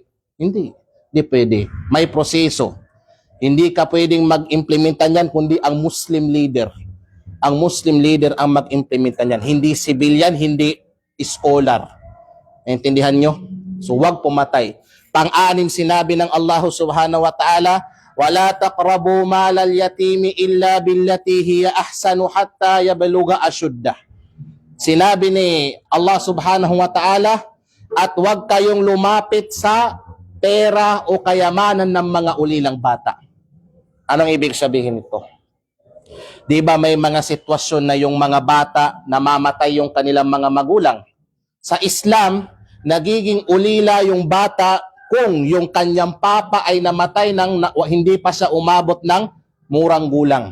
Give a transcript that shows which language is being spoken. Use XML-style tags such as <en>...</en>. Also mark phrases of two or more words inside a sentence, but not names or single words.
<tl>Hindi pwede. May proseso. Hindi ka pwedeng mag-implementa niyan kundi ang</tl> <en>Muslim leader.</en> <tl>Ang</tl> <en>Muslim leader</en> <tl>ang mag-implementa niyan. Hindi civilian, hindi scholar. Naintindihan nyo? So wag pumatay. Pang-anim sinabi ng Allah</tl> <ar>سبحانه وتعالى, وَلَا تَقْرَبُوا مَالَ الْيَتِيمِ إِلَّا بِالَّتِي هِيَ أَحْسَنُ حَتَّى يَبْلُغَ أَشُدَّهُ.</ar> <tl>Sinabi ni Allah</tl> <ar>سبحانه وتعالى,</ar> <tl>at huwag kayong lumapit sa pera o kayamanan ng mga ulilang bata. Anong ibig sabihin nito? Di ba may mga sitwasyon na yung mga bata namamatay yung kanilang mga magulang? Sa Islam, nagiging ulila yung bata kung yung kanyang papa ay namatay hindi pa siya umabot ng murang gulang.</tl>